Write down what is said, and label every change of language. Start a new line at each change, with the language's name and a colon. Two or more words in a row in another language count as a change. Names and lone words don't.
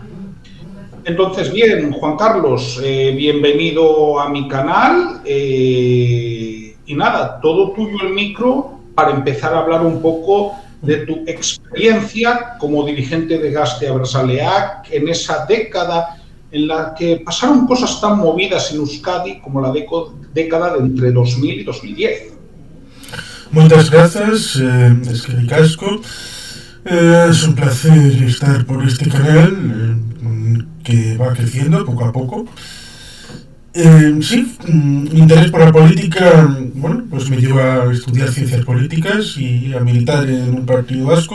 Spanish: Entonces, bien, Juan Carlos, bienvenido a mi canal y nada, todo tuyo el micro para empezar a hablar un poco de tu experiencia como dirigente de Gazte Abertzaleak en esa década en la que pasaron cosas tan movidas en Euskadi como la década de entre 2000 y 2010. Muchas gracias,
Basque: eskerrik asko.
Spanish: Es un placer estar por este canal que va creciendo poco a poco. Sí, mi interés por la política, bueno, pues me lleva a estudiar ciencias políticas y a militar en un partido vasco.